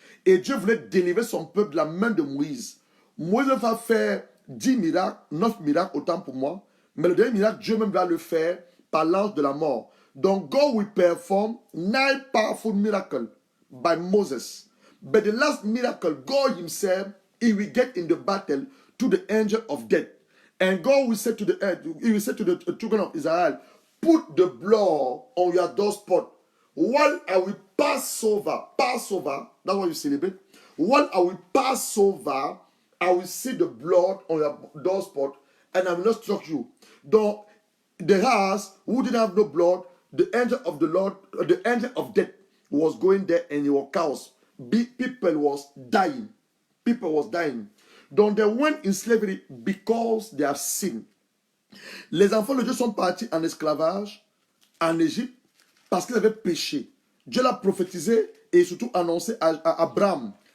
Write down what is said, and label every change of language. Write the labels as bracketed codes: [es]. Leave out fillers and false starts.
[fr] Et Dieu voulait délivrer son peuple de la main de Moïse. Moïse va faire 10 miracles, 9 miracles, autant pour moi. Mais le dernier miracle, Dieu même va le faire par l'ange de la mort. Donc, [en] God will perform 9 powerful miracles by Moses. But the last miracle, God himself, he will get in the battle to the angel of death. And God will say to the earth, he will say to the children of Israel, put the blood on your doorspot. While I will pass over, that's what you celebrate. While I will pass over, I will see the blood on your doorspot, and I will not struck you. [fr] Donc, [en] the house who didn't have no blood, the angel of the Lord, the angel of death was going there and it was chaos. People was dying. People was dying. [fr] Donc [en] they went in slavery because they have sinned. [fr] Les enfants de Dieu sont partis en esclavage en Égypte parce qu'ils avaient péché. Dieu l'a prophétisé et surtout annoncé à Abraham.